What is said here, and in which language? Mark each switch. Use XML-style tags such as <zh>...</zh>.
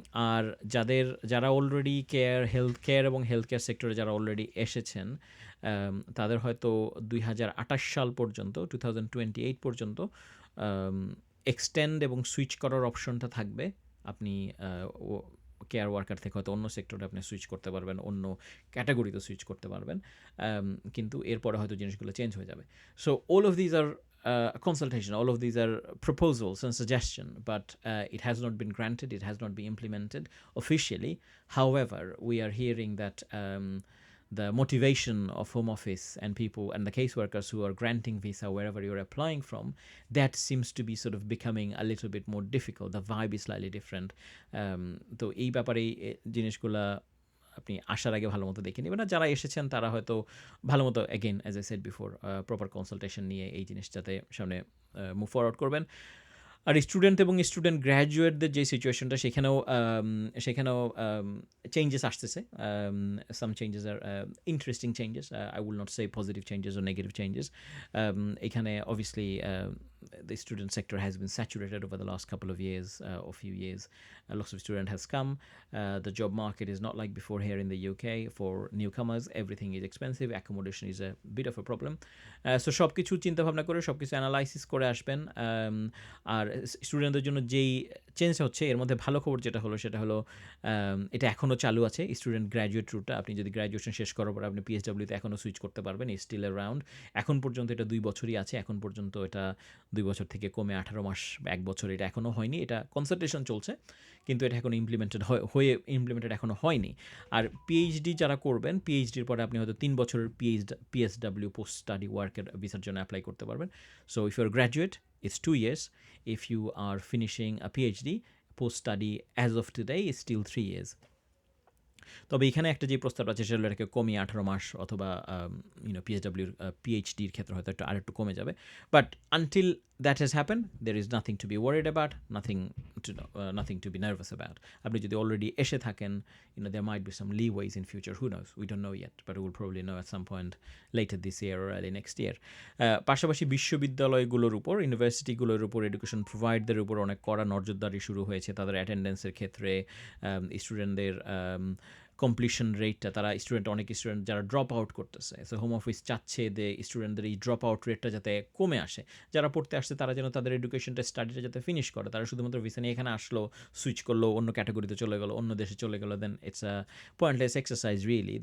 <bn>আর যারা already health care এবং health care সেক্টরে যারা অলরেডি এসেছেন, তাদের হয়তো 2028 সাল পর্যন্ত, 2028 পর্যন্ত এক্সটেন্ড এবং সুইচ করার অপশনটা থাকবে। আপনি কেয়ার ওয়ার্কার থেকে হয়তো অন্য সেক্টরে আপনি সুইচ করতে পারবেন, অন্য ক্যাটাগরিতে সুইচ করতে পারবেন, কিন্তু এরপরে হয়তো জিনিসগুলো চেঞ্জ হয়ে যাবে।</bn> <en>So all of these are consultation, all of these are proposals and suggestion, but it has not been granted, it has not been implemented officially. However, we are hearing that the motivation of Home Office and people and the caseworkers who are granting visa wherever you're applying from, that seems to be sort of becoming a little bit more difficult. The vibe is slightly different.</en> <bn>তো এই ব্যাপারে জিনিসগুলা আপনি আসার আগে ভালো মতো দেখে নেবেন। আর যারা এসেছেন তারা হয়তো ভালো মতো,</bn> <en>again as I said before,</en> <bn>proper consultation নিয়ে এই জিনিসটাতে সামনে মুভ ফরওয়ার্ড করবেন। আর স্টুডেন্ট এবং স্টুডেন্ট গ্র্যাজুয়েটদের যে সিচুয়েশনটা, সেখানেও চেঞ্জেস আসতেছে।</bn> <en>Some changes are interesting changes, I will not say positive changes ও negative changes. এখানে obviously the student sector has been saturated over the last couple of years or few years. Lots of student has come. The job market is not like before here in the UK. For newcomers, everything is expensive. Accommodation is a bit of a problem.</en> <bn>So সব কিছু চিন্তা ভাবনা করে, সব কিছু analysis করে আসবেন। আর স্টুডেন্টদের জন্য যেই চেঞ্জ হচ্ছে, এর মধ্যে ভালো খবর যেটা হলো সেটা হলো এটা এখনও চালু আছে, স্টুডেন্ট গ্র্যাজুয়েট রুটটা। আপনি যদি গ্র্যাজুয়েশন শেষ করার পর আপনি পিএইচডব্লিউতে এখনও সুইচ করতে পারবেন,</bn> <en>Is still around.</en> <bn>এখন পর্যন্ত এটা 2 বছরই আছে, এখন পর্যন্ত এটা 2 বছর থেকে কমে 18 মাস, 1 বছর এটা এখনও হয়নি। এটা কনসালটেশন চলছে, কিন্তু এটা এখনও ইমপ্লিমেন্টেড এখনও হয়নি। আর পিএইচডি যারা করবেন, পিএইচডির পরে আপনি হয়তো 3 বছরের পিএসডব্লিউ পোস্ট স্টাডি ওয়ার্কের ভিসার জন্য অ্যাপ্লাই করতে পারবেন।</bn> <en>So if you're graduate, it's 2 years. If you are finishing a PhD, post-study as of today is still 3 years.</en> <bn>তবে এখানে একটা যে প্রস্তাব আছে সেটা এটাকে কমিয়ে 18 মাস অথবা পিএইচডব্লিউর পিএইচডির ক্ষেত্রে হয়তো একটু আরেকটু কমে যাবে,</bn> <en>But until that has happen there is nothing to be worried about, nothing to be nervous about.</en> <bn>আপনি যদি অলরেডি এসে থাকেন,</bn> <en>there might be some leeways in future, who knows, we don't know yet, but we will probably know at some point later this year or early next year.</en> <bn>পাশাপাশি বিশ্ববিদ্যালয়গুলোর উপর, ইউনিভার্সিটিগুলোর উপর, education প্রোভাইডারদের উপর অনেক কড়া নজরদারি শুরু হয়েছে তাদের অ্যাটেন্ডেন্সের ক্ষেত্রে, স্টুডেন্টদের কমপ্লিশন রেটটা, তারা অনেক স্টুডেন্ট যারা ড্রপ আউট করতেছে, সো হোম অফিস চাচ্ছে যে স্টুডেন্টদের এই ড্রপ আউট রেটটা যাতে কমে আসে, যারা পড়তে আসছে তারা যেন তাদের এডুকেশনটা স্টাডিটা যাতে ফিনিশ করে, তারা শুধুমাত্র ভিসা নিয়ে এখানে আসলো, সুইচ করলো, অন্য ক্যাটাগরিতে চলে গেলো, অন্য দেশে চলে গেলো,</bn> <en>Then it's a pointless exercise really.</en>